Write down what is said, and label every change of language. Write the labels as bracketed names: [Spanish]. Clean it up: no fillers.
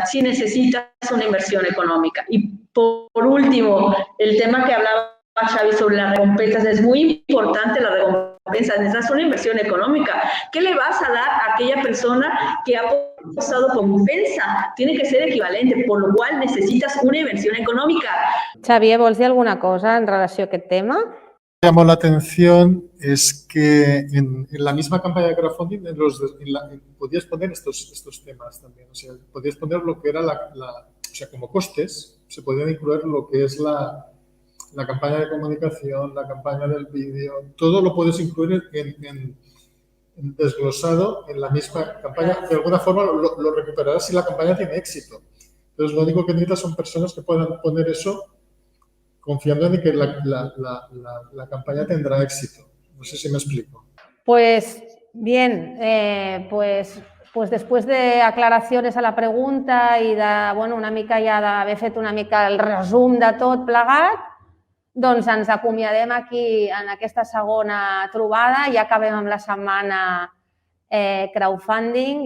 [Spanish] Sí necesitas una inversión económica. Y por último, el tema que hablaba Xavi sobre las recompensas, es muy importante la recompensa, necesitas una inversión económica. ¿Qué le vas a dar a aquella persona que ha apostado por recompensa? Tiene que ser equivalente, por lo cual necesitas una inversión económica. [Catalan] Xavier, vols dir alguna cosa en relació a aquest tema? [Spanish] Llamó la atención es que en la misma campaña de crowdfunding podías poner estos temas también. O sea, podías poner lo que era o sea, como costes, se podían incluir lo que es la campaña de comunicación, la campaña del vídeo, todo lo puedes incluir en desglosado en la misma campaña. De alguna forma lo recuperarás si la campaña tiene éxito. Entonces, lo único que necesitas son personas que puedan poner eso confiando en que la campaña tendrá éxito. No sé si me explico. Pues bien, pues después de [Catalan] aclaracions a la pregunta i de, bueno, una mica ja d'haver fet una mica el resum de tot plegat, doncs ens acomiadem aquí en aquesta segona trobada i acabem amb la setmana crowdfunding.